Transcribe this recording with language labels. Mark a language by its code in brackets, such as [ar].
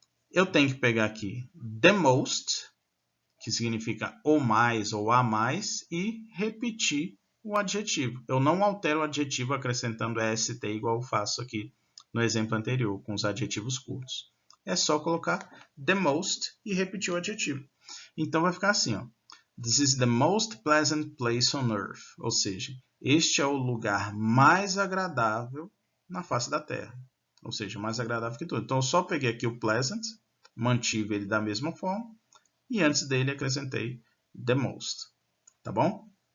[pt] Eu tenho que pegar aqui the most, que significa o mais ou a mais, e repetir o adjetivo. Eu não altero o adjetivo acrescentando est igual eu faço aqui no exemplo anterior, com os adjetivos curtos. É só colocar the most e repetir o adjetivo. Então vai ficar assim, ó. [en] This is the most pleasant place on earth. [pt] Ou seja, este é o lugar mais agradável na face da Terra. Ou seja, mais agradável que tudo. Então eu só peguei aqui o pleasant, mantive ele da mesma forma, e antes dele acrescentei the most. Tá bom?